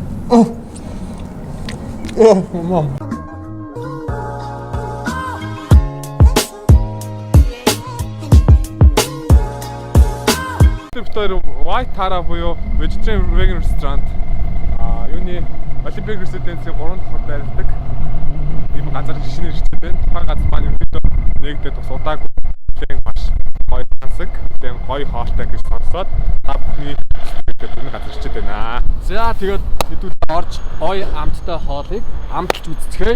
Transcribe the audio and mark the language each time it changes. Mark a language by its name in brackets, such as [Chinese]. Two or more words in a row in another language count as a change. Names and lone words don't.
[Mongolian] Мам. Тэр White Tara буюу [English] vegetarian vegan restaurant [Mongolian] юуны Olympic Residence-ийн 3 давхар байрладаг. Ийм газар шинэ ирчтэй байна. Тухайн газар маань ерөнхийдөө нэгдээд бас удаагүй маш гоё тансаг, гоё хоолтой гэж сонсоод та бүхний тэгээд энэ газар ирчтэй байна. За тэгээд хэдүүлээ орж гоё амттай хоолыг амталж үзцгээе.